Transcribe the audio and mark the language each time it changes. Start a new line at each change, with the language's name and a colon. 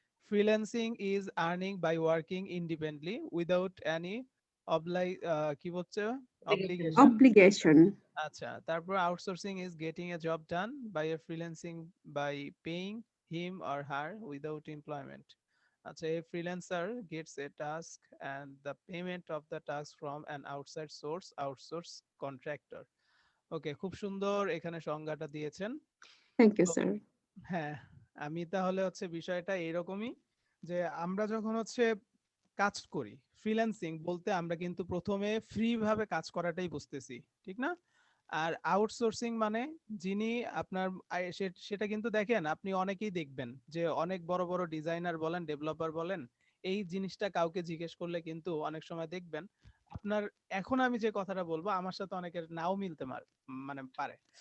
English: freelancing is earning by working independently without any
Bangla: কি বলছে,
English: Obligation. Obligation.
Bangla: আচ্ছা, তারপর
English: Outsourcing is getting a job done by a freelancing by paying him or her without employment. আচ্ছা, a freelancer gets a task and the payment of the task from an outside source, outsource contractor.
Bangla: ওকে, খুব সুন্দর এখানে সংজ্ঞাটা দিয়েছেন।
English: Thank you,
Bangla: তো
English: sir.
Bangla: হ্যাঁ, আমি তাহলে হচ্ছে বিষয়টা এরকমই, যে আমরা যখন হচ্ছে কাজ করি ফ্রিল্যান্সিং বলতে আমরা কিন্তু প্রথমে ফ্রি ভাবে কাজ করাটাই বুঝতেছি, ঠিক না? আর আউটসোর্সিং মানে যিনি আপনার সেটা কিন্তু দেখেন আপনি অনেকেই দেখবেন যে অনেক বড় বড় ডিজাইনার বলেন, ডেভেলপার বলেন, এই জিনিসটা কাউকে জিজ্ঞেস করলে কিন্তু অনেক সময় দেখবেন আপনার, এখন আমি যে কথাটা বলবো আমার সাথে অনেকের নাও মিলতে মানে পারে।